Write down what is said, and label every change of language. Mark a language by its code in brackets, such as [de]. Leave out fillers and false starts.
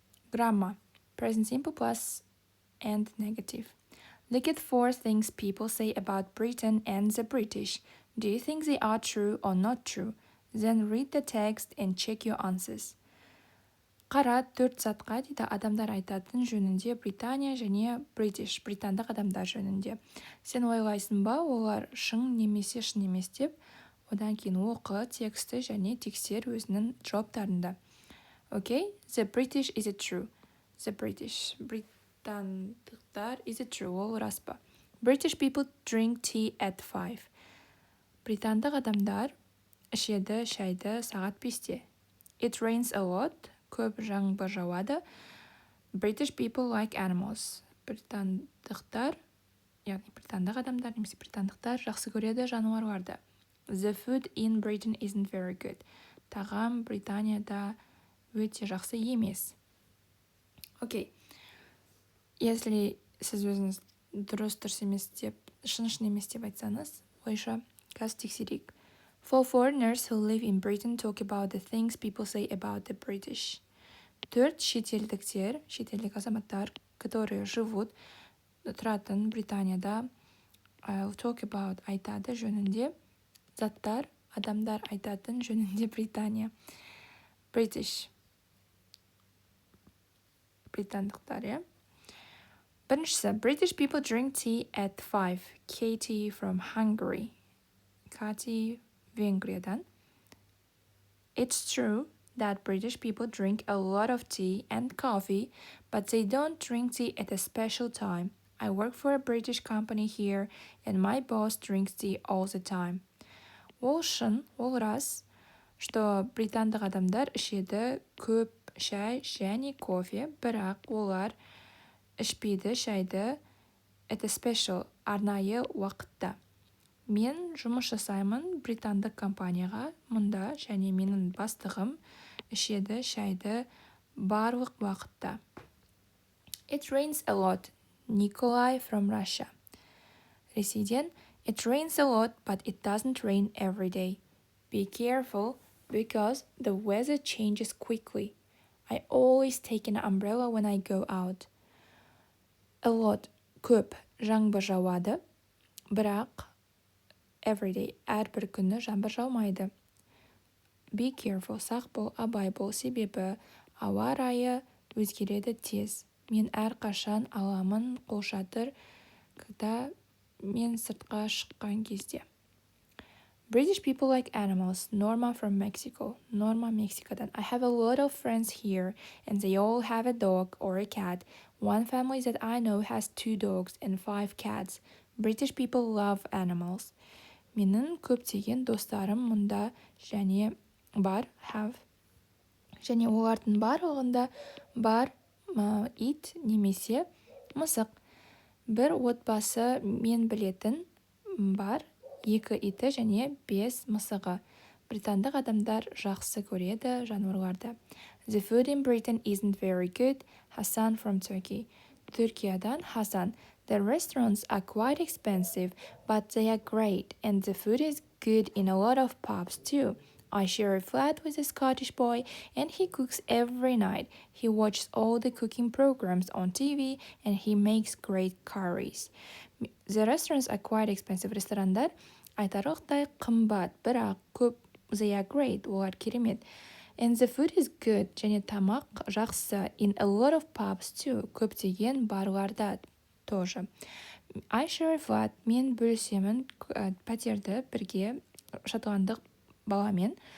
[en] Grammar. Present simple plus and negative. Look at 4 things people say about Britain and the British. Do you think they are true or not true? Then read the text and check your answers. [kk] Қара 4 затқа дейді адамдар айтатын жөнінде Британия және British, британдық адамдар жөнінде. Сен ойлайсың ба, олар шын немесе шын емес деп, одан кейін оқы, тексті және тексер өзінің жауаптарында. [en] Okay, the British, is it true? The British, британдықтар, is it true? [kk] Ол рас па? [en] British people drink tea at 5. [kk] Британдық адамдар ішеді шайды сағат 5-те. [en] It rains a lot. [kk] Көп жаңбыр жауады. [en] British people like animals. [kk] Британдықтар, яғни британдық адамдар немесе британдықтар жақсы көреді жануарларды. [en] The food in Britain isn't very good. [kk] Тағам Британияда өте жақсы емес. Окей. Если сіз өзіңіз дұрыс емес деп, шын емес деп айтсаңыз, ойша қазір тексерейік. [en] 4 foreigners who live in Britain talk about the things people say about the British. [kk] 4 шетелдіктер, шетелдік азаматтар, [ru] которые живут, [kk] тұратын Британияда, [en] talk about [kk] айтады жөнінде, заттар, адамдар айтатын жөнінде Британия. [en] British. [kk] Британдықтар, иә? Біріншісі, [en] British people drink tea at 5. Katie from Hungary. [kk] Katie Венгриядан. [en] It's true that British people drink a lot of tea and coffee, but they don't drink tea at a special time. I work for a British company here, and my boss drinks tea all the time. [kk] Ол шын, ол рас, что британдық адамдар ішеді көп шай және кофе, бірақ олар ішпейді шайды [en] at a special, [kk] арнайы уақытта. Мен жұмыс жасаймын британдық компанияға, мұнда және менің бастығым ішеді шайды барлық уақытта. [en] It rains a lot. Nikolai from Russia. Ресейден, It rains a lot, but it doesn't rain every day. Be careful, because the weather changes quickly. I always take an umbrella when I go out. [kk] A lot, көп, жаңбыр жауады, бірақ [en] every day, [kk] әрбір күні жаңбыр жаумайды. Be careful, сақ бол, абай бол, себебі ауа райы өзгереді тез. Мен әрқашан аламын қолшатыр, когда мен сыртқа шыққан кезде. [en] British people like animals. Norma from Mexico. [kk] Norma, Мексикадан. [en] I have a lot of friends here, and they all have a dog or a cat. One family that I know has 2 dogs and 5 cats. British people love animals. [kk] Менің көптеген достарым мұнда және бар, have. Және олардың барлығында бар ит немесе мысық. Бір отбасы мен білетін бар, 2 иті және 5 мысығы. Британдық адамдар жақсы көреді жануарларды. [en] The food in Britain isn't very good. Hassan from Turkey. [kk] Түркиядан Hasan. [en] The restaurants are quite expensive, but they are great, and the food is good in a lot of pubs too. I share a flat with a Scottish boy, and he cooks every night. He watches all the cooking programs on TV, and he makes great curries. The restaurants are quite expensive. [kk] Ресторандар айтарлықтай қымбат, бірақ көп. [en] They are great. [kk] Олар керемет. [en] And the food is good. [kk] Және тамақ жақсы. [en] In a lot of pubs too. [kk] Көптеген барларда [en] тоже. I share a flat. [kk] Мен бөлісемін пәтерді бірге шотландық баламен.